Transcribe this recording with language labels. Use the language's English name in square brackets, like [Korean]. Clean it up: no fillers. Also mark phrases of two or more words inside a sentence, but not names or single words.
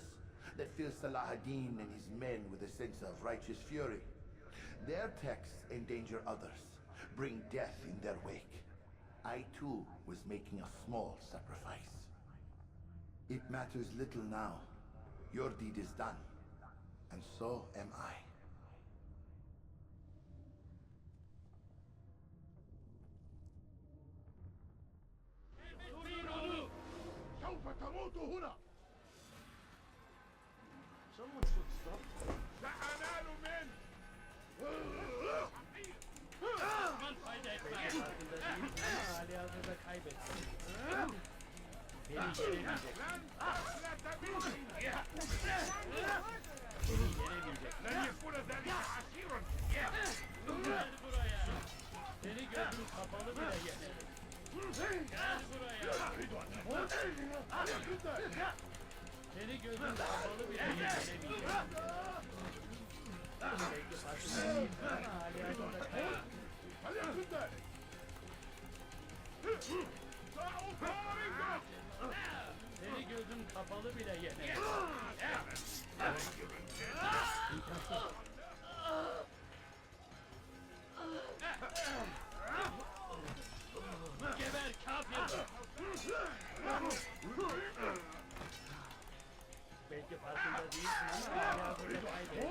[English] That fill Salah ad-Din and his men with a sense of righteous fury? Their texts endanger others, bring death in their wake. I too was making a small sacrifice. It matters little now. Your deed is done, and so am I. [Arabic] سوف تموت هنا! سأنال منه! [Turkish] Düşman fayda etmez. Beni yenemeyecek. [Arabic] لن تفلت مني! [Turkish] Beni yenemeyecek. [Arabic] لن يكون ذلك عسيرا! [Turkish] Gel buraya. Seni gözüm kapalı bile yenerim. Gel buraya. Seni gözüm kapalı bile yenemeyecek. Belki farkında değilsin ama hali hazırda kaybettin. [Arabic] فليكن ذلك! سأطارده! [Turkish] Seni gözüm kapalı bile yenerim. Geber kafir. Belki farkında değilsin ama hali hazırda kaybettin.